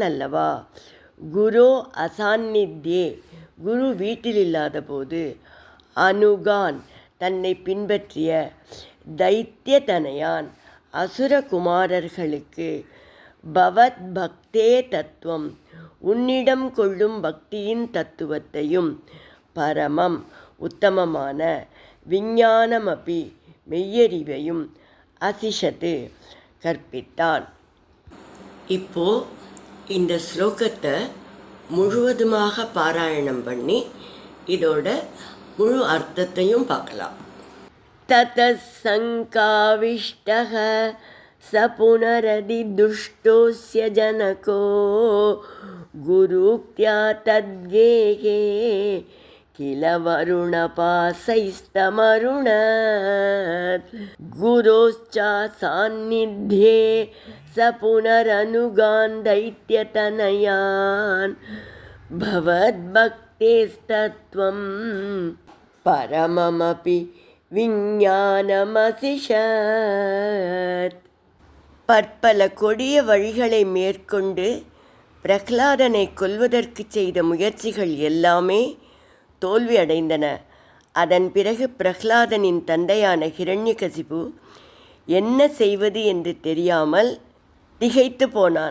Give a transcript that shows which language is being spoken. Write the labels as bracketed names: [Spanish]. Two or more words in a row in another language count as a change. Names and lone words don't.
[Tamil] அல்லவா, [Sanskrit] गुरोः असान्निध्ये [Tamil] குரு வீட்டில் இல்லாத போது, அனுகான் தன்னை பின்பற்றிய, தைத்தியதனயான் அசுரகுமாரர்களுக்கு, [Sanskrit] भवत् भक्तेः तत्त्वम् [Tamil] உன்னிடம் கொள்ளும் பக்தியின் தத்துவத்தையும், பரமம் உத்தமமான, விஞ்ஞானமபி மெய்யறிவையும், அசிஷத்து கற்பித்தான். இப்போ இந்த ஸ்லோகத்தை முழுவதுமாக பாராயணம் பண்ணி இதோட முழு அர்த்தத்தையும் பார்க்கலாம். [Sanskrit] ததः சங்காவிஷ்டः स पुनरदि दुष्टोऽस्य जनको गुरुक्त्या तद्गेहे किल वरुणपासैस्तमरुणत् गुरोश्च सान्निध्ये स पुनरनुगान् दैत्यतनयान् भवद्भक्तेस्तत्त्वं परममपि विज्ञानमसिषत्. [Tamil] பற்பல கொடிய வழிகளை மேற்கொண்டு பிரஹ்லாதனை கொல்வதற்கு செய்த முயற்சிகள் எல்லாமே தோல்வி அடைந்தன. அதன் பிறகு பிரஹ்லாதனின் தந்தையான ஹிரண்யகசிபு என்ன செய்வது என்று தெரியாமல் திகைத்து போனான்.